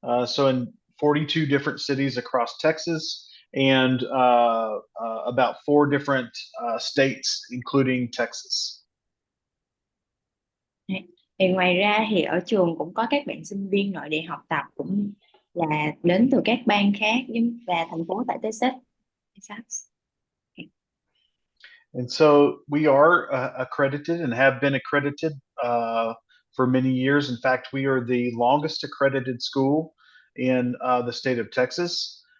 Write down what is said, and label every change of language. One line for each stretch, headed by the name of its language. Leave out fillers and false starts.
English: So in 42 different cities across Texas and about 4 different states, including Texas.
Vietnamese: Thì ngoài ra thì ở trường cũng có các bạn sinh viên nội địa học tập cũng là đến từ các bang khác và thành phố tại Texas. Texas.
English: And so we are accredited and have been accredited for many years. In fact, we are the longest accredited school in the state of Texas.